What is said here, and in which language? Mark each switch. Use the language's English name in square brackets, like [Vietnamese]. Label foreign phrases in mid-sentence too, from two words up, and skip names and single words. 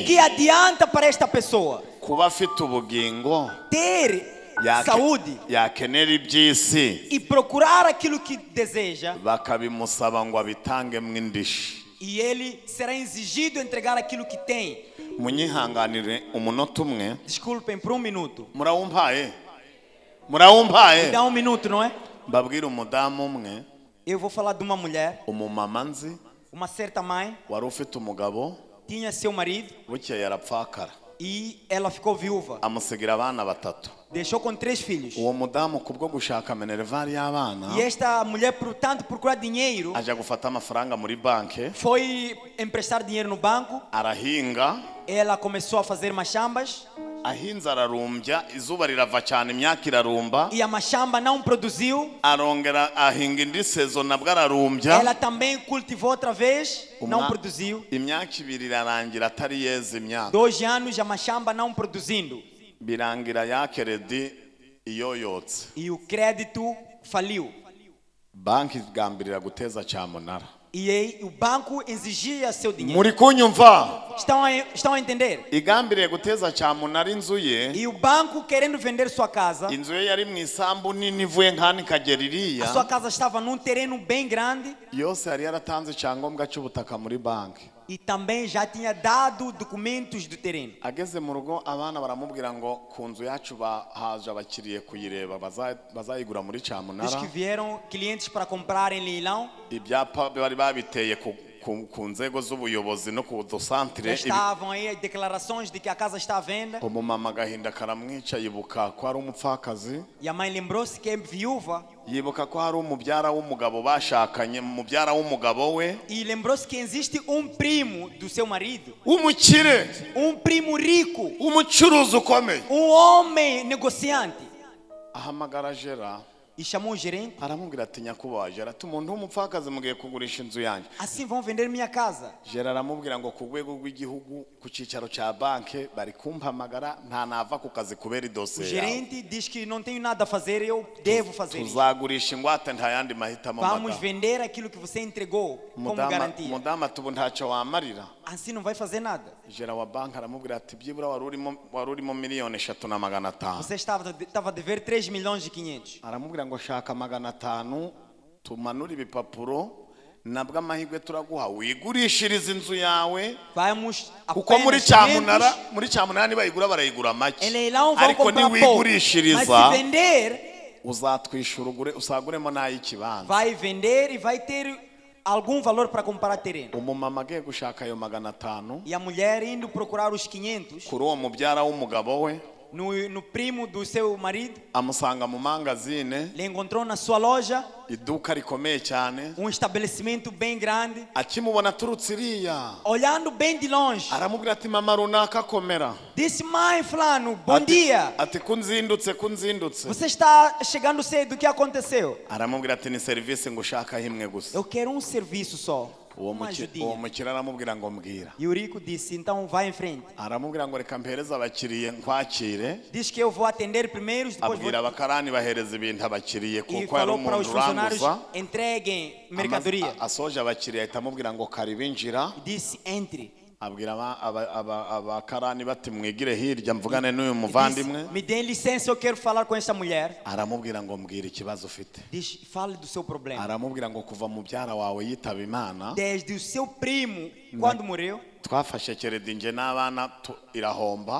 [Portuguese] O que adianta para esta pessoa? [Kinyarwanda] Kuba afite ubugingo. [Portuguese] Ter saúde. [Kinyarwanda] Yakenera iby'isi. [Portuguese] E procurar aquilo que deseja. [Kinyarwanda] Bakabimusaba ngo abitangemo indishi. [Portuguese] E ele será exigido entregar aquilo que tem. [Kinyarwanda] Munyihanganire umunota umwe. [Portuguese] Desculpem por um minuto. [Kinyarwanda] Murawumpaye. [Portuguese] Me dá um minuto, não é? [Kinyarwanda] Babwira umudamu umwe. [Portuguese] Eu vou falar de uma mulher. [Kinyarwanda] Umumama nzi. [Portuguese] Uma certa mãe. [Kinyarwanda] Wari ufite umugabo. [Portuguese] Tinha seu marido. [Kinyarwanda] Bukeye yarapfakara. [Portuguese] E ela ficou viúva. [Kinyarwanda] Amusigira abana batatu. [Portuguese] Deixou com 3 filhos. [Kinyarwanda] Uwo mudamu kubwo gushaka minervari y'abana. [Portuguese] E esta mulher, portanto, procurar dinheiro. [Kinyarwanda] Aja gufata amafaranga muri banke. [Portuguese] Foi emprestar dinheiro no banco. [Kinyarwanda] Arahinga. [Portuguese] Ela começou a fazer machambas. [Kinyarwanda] Ahinze ararumbya, izuba rirava cyane, imyaka irarumba. [Portuguese] E a machamba não produziu. [Kinyarwanda] Arongera ahinga indi sezo nabwo ararumbya. [Portuguese] Ela também cultivou outra vez, não produziu. [Kinyarwanda] Imyaka ibiri irarangira atari yeze imyaka. [Portuguese] 2 anos a machamba não produzindo. [Kinyarwanda] Birangira ya kredi iyoyotse. [Portuguese] E o crédito faliu. [Kinyarwanda] banki igambirira guteza cyamunara. [Portuguese] E aí o banco exigia seu dinheiro. [Kinyarwanda] Muri kunyumva? [Portuguese] Estão a entender? [Kinyarwanda] Igambiriye guteza cyamunara inzu ye. [Portuguese] E o banco querendo vender sua casa. [Kinyarwanda] Inzu ye yari mu isambu nini ivuye nkani kagera iriya. [Portuguese] A sua casa estava num terreno bem grande. [Kinyarwanda] Yose yari yaratanze icyangombwa cy'ubutaka muri banki. [Portuguese] E também já tinha dado documentos do terreno. [Kinyarwanda] Ageze mu rugo abana baramubwira ngo ku nzu yacu bahaje abakiriye kuyireba bazayigura muri cyamunara. [Portuguese] Diz que vieram clientes para comprar em leilão. [Kinyarwanda] Ibyapa bari babiteye ku nzego z'ubuyobozi no ku dosantre. [Portuguese] Estavam aí declarações de que a casa está à venda. [Kinyarwanda] Umumama gahinda karamwica yibuka ko ari umupfakazi. [Portuguese] E a mãe lembrou-se que é viúva. [Kinyarwanda] Yibuka ko hari umubyara w'umugabo bashakanye mubyara w'umugabo we. [Portuguese] E lembrou-se que existe primo do seu marido. [Kinyarwanda] Umukire. [Portuguese] Primo rico. [Kinyarwanda] Umucuruzi ukomeye. [Portuguese] Homem negociante. [Kinyarwanda] Ahamagara Gera. [Portuguese] E chamou o gerente. [Kinyarwanda] Aramubwira ati nyakubahwa Gera, umuntu w'umupfakazi mugiye kugurisha inzu yanjye. [Portuguese] Assim vão vender minha casa. [Kinyarwanda] Gera aramubwira ngo ku rwego rw'igihugu ku cicaro cya banki bari kumpamagara nta nava ku kazi kubera idosiye. [Portuguese] O gerente diz que não tenho nada a fazer, eu devo fazer. [Kinyarwanda] Tuzagurisha ingwate nta yandi mahitamo. [Portuguese] Vamos vender aquilo que você entregou como garantia. [Kinyarwanda] Mudama tubu ntacyo wamarira. [Portuguese] Assim não vai fazer nada. [Kinyarwanda] Gera wa banki aramubwira ati byibura warurimo miliyoni 3,500. [Portuguese] Você estava a dever 3 milhões e 500. [Kinyarwanda] Aramubwira ngo shaka 500 tumanura ibipapuro nabwo amahirwe turaguha wigurishiriza inzu yawe. [Portuguese] Vamos [Kinyarwanda] kuko muri cyamunara nibayigura barayigura make. Ariko niwigurishiriza [Portuguese] mas se vender [Kinyarwanda] uzatwishura usaguremo n'ay'ikibanza. [Portuguese] Vai vender e vai ter algum valor para comprar terreno. [Kinyarwanda] Umumama agiye gushaka ayo 500. [Portuguese] E a mulher indo procurar os 500. [Kinyarwanda] Kuri uwo mubyara w'umugabo we. [Portuguese] No primo do seu marido. [Kinyarwanda] Amusanga mu mangazine. [Portuguese] Le encontrou na sua loja. [Kinyarwanda] Iduka rikomeye cyane. [Portuguese] Estabelecimento bem grande. [Kinyarwanda] Akimubona turutse iriya. [Portuguese] Olhando bem de longe. [Kinyarwanda] Aramubwira ati mama runaka komera. [Portuguese] Disse mãe fulano, bom dia. [Kinyarwanda] Ati kunzindutse. [Portuguese] Você está chegando cedo, o que aconteceu? [Kinyarwanda] Aramubwira ati ni service ngushaka himwe gusa. [Portuguese] Eu quero serviço só. [Kinyarwanda] Uwo mukira aramubwira ngo mbwira. [Portuguese] E o rico disse, então vai em frente. [Kinyarwanda] Aramubwira ngo reka mpereza abakiriye nkwakire. [Portuguese] Diz que eu vou atender primeiro, depois [Kinyarwanda] abwira abakarani bahereza ibintu abakiriye kuko yari umuntu uranguza. [Portuguese] Entreguem mercadoria. [Kinyarwanda] Asoje abakiriye ahita amubwira ngo karibinjira. [Portuguese] Disse entre. [Kinyarwanda] Abwira abakarani bati mwigire hirya mvugane n'uyu muvandimwe. [Portuguese] Me dê licença, eu quero falar com essa mulher. [Kinyarwanda] Aramubwira ngo mbwira ikibazo ufite. [Portuguese] Diz, fale do seu problema. [Kinyarwanda] Aramubwira ngo kuva mubyara wawe yitaba Imana. [Portuguese] Desde o seu primo quando morreu. [Kinyarwanda] Twafashe keredinje n'abana irahomba.